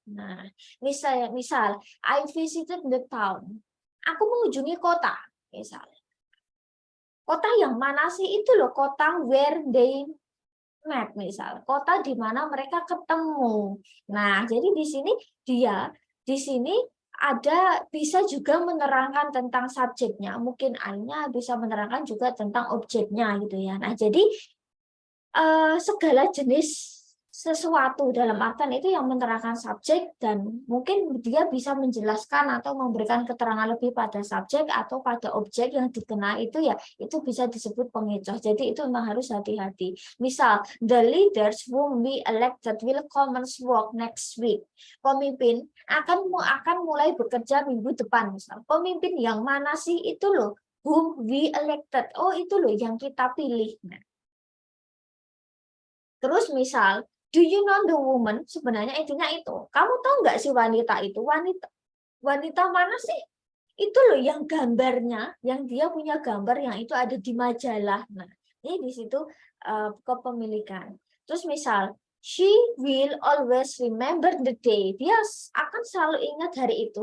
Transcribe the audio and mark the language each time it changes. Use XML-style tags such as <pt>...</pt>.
<en>Nah, misal I visited the town.</en> <id>Aku mengunjungi kota, misalnya. Kota yang mana sih? Itu loh kota</id> <en>where they</en> <id>met misal, kota di mana mereka ketemu. Nah, jadi di sini ada bisa juga menerangkan tentang subjeknya, mungkin I-nya bisa menerangkan juga tentang objeknya gitu ya. Nah, jadi segala jenis sesuatu dalam artian itu yang menerangkan subjek dan mungkin dia bisa menjelaskan atau memberikan keterangan lebih pada subjek atau pada objek yang dikenal itu ya itu bisa disebut pengecoh. Jadi itu memang harus hati-hati.</id> <en>Misal, the leaders whom we elected will commence work next week.</en> <id>Pemimpin akan mulai bekerja minggu depan. Misal, pemimpin yang mana sih itu loh?</id> <en>Whom we elected.</en> <id>Oh, itu loh yang kita pilih. Nah, terus misal,</id> <en>do you know the woman?</en> <id>Sebenarnya intinya itu. Kamu tahu nggak sih wanita itu? Wanita mana sih? Itu loh yang gambarnya, yang dia punya gambar yang itu ada di majalah. Nah, ini di situ kepemilikan.</id> <en>Terus misal, she will always remember the day.</en> <id>Dia akan selalu ingat hari itu.</id>